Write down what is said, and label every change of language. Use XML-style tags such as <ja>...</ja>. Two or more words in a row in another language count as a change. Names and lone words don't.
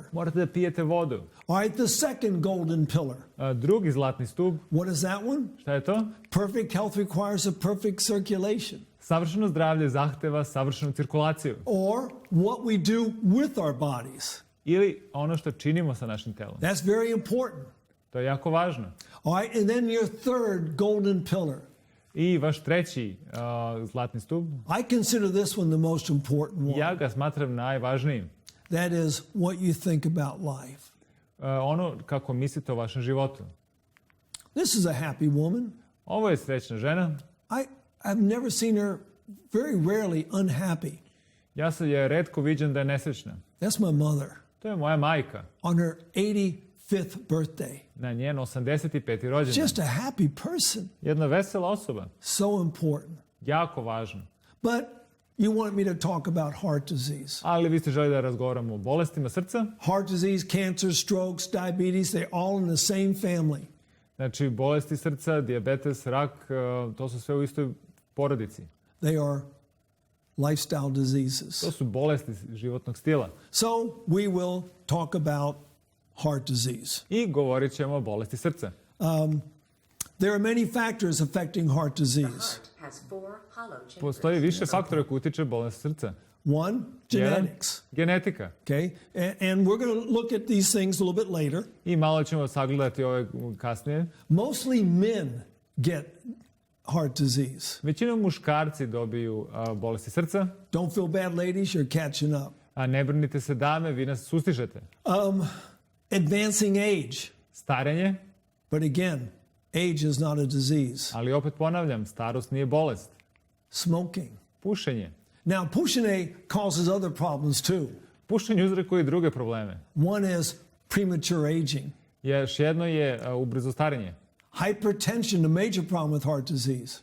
<sr>Morate da pijete vodu.</sr> <en>All right, the second golden pillar.</en> <sr>Drugi zlatni stub,</sr> <en>What is that one?</en> <sr>šta je to?</sr> <en>Perfect health requires a perfect circulation.</en> <sr>Savršeno zdravlje zahteva savršenu cirkulaciju.</sr> <en>Or what we do with our bodies.</en> <sr>Ili ono što činimo sa našim telom.</sr> <en>That's very important.</en> <sr>To je jako važno.</sr> <en>All right, and then your third golden pillar.</en> <sr>I vaš treći zlatni stub,</sr> <en>I consider this one the most important one.</en> <sr>ja ga smatram najvažnijim.</sr> <en>That is what you think about life.</en> <sr>Ono kako mislite o vašem životu.</sr> <en>This is a happy woman.</en> <sr>Ovo je srećna žena.</sr> <en>I've never seen her very rarely unhappy.</en> <sr>Ja se je retko viđen da je nesrećna.</sr> <en>That's my mother.</en> <sr>To je moja majka.</sr> <en>On her 85th birthday.</en> <sr>Na njen 85. rođendan.</sr> <en>Just a happy person.</en> <sr>Jedna vesela osoba.</sr> <en>So important.</en> <sr>Jako važno.</sr> <en>But you want me to talk about heart disease.</en> <sr>Ali vi ste želi da razgovaramo o bolestima srca.</sr> <en>Heart disease, cancer, strokes, diabetes, they're all in the same family.</en> <sr>Znači, bolesti srca, dijabetes, rak, to su sve u istoj porodici.</sr> <en>They are lifestyle diseases.</en> <sr>To su bolesti životnog stila.</sr> <en>So we will talk about heart disease.</en> <sr>I govorit ćemo o bolesti srca.</sr> <en>There are many factors affecting heart disease.</en> <sr>Postoji više faktora koji utiče bolest srca.</sr> <en>One, genetics.</en> <sr>Genetika.</sr> <en>Okay, and we're going to look at these things a little bit later.</en> <sr>I malo ćemo sagledati ove kasnije.</sr> <en>Mostly men get heart disease.</en> <sr>Većinom muškarci dobiju bolesti srca.</sr> <en>Don't feel bad, ladies, you're catching up.</en> <sr>A ne brinite se, dame, vi nas sustižete.</sr> <en>Advancing age.</en> <sr>Starenje.</sr> <en>But again, age is not a disease.</en> <sr>Ali opet ponavljam, starost nije bolest.</sr> <en>Smoking.</en> <sr>Pušenje.</sr> <en>Now, pušenje causes other problems too.</en> <sr>Pušenje uzrokuje i druge probleme.</sr> <en>One is premature aging.</en> <sr>Još jedno je ubrzo starenje.</sr> <en>Hypertension, a major problem with heart disease.</en>